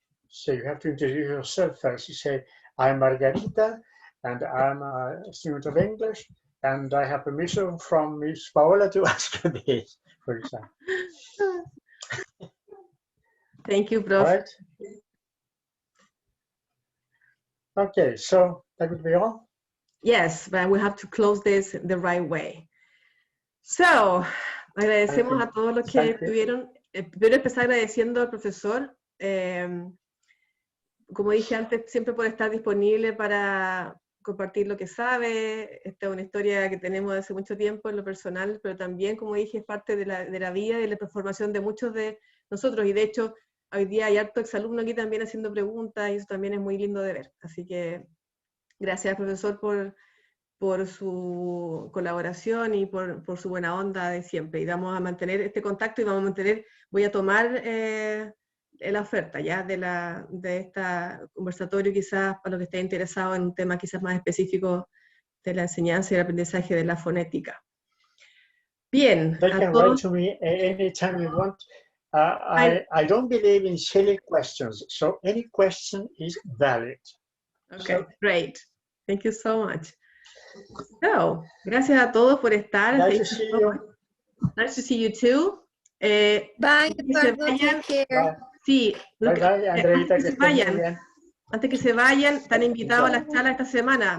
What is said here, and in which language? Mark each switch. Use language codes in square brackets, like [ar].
[en] So you have to introduce yourself first. You say, I'm Margarita, and I'm a student of English, and I have permission from Miss Paola to ask you this, for example. Thank you, Prof. All right. Okay, so that would be all. Yes, but we have to close this the right way. [es] So, agradecemos a todos los que [en] Thank you. [es] estuvieron. Primero empezar agradeciendo al profesor, como dije antes, siempre por estar disponible para compartir lo que sabe. Esta es una historia que tenemos desde hace mucho tiempo en lo personal, pero también, como dije, es parte de la vida y de la formación de muchos de nosotros, y de hecho, hoy día hay harto exalumno aquí también haciendo preguntas, y eso también es muy lindo de ver. Así que, gracias, profesor, por su colaboración y por su buena onda de siempre. Y vamos a mantener este contacto y vamos a mantener, voy a tomar la oferta ya de esta conversatorio, quizás para los que estén interesados en un tema quizás más específico de la enseñanza y el aprendizaje de la fonética. Bien. [en] They can write to me anytime you want. I don't believe in silly questions, so any question is valid. Okay, great. Thank you so much. [es] So, gracias a todos por estar. [en] Nice to see you. Nice to see you too. Bye, [es] antes que se [en] Eduardo, [es] vayan, [en] take care. [es] sí, [en] Bye bye, Andreita, [es] antes que se vayan, antes que se vayan, están invitados a las charlas esta semana.